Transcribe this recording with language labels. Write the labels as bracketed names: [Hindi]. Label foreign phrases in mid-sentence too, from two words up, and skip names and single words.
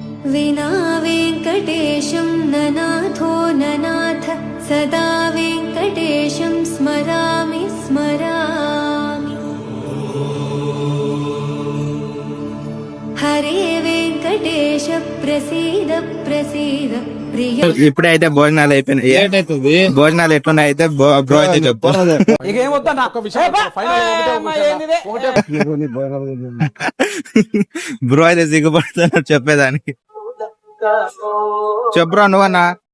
[Sanskrit] विना वेङ्कटेशं ननाथो ननाथ सदा वेङ्कटेशं स्मरामि स्मरामि हरे वेङ्कटेश प्रसीद प्रसीद प्रिय [Telugu] ఇప్పుడైతే భోజనాలు అయిపోయినాయి. ఏంటవుతుంది భోజనాలు ఎట్లున్నాయి అయితే బ్రో అయితే చెప్పు. బ్రో అయితే సిగ్గుపడుతున్నారు చెప్పేదానికి. చెప్పురా నువ్వన్నా.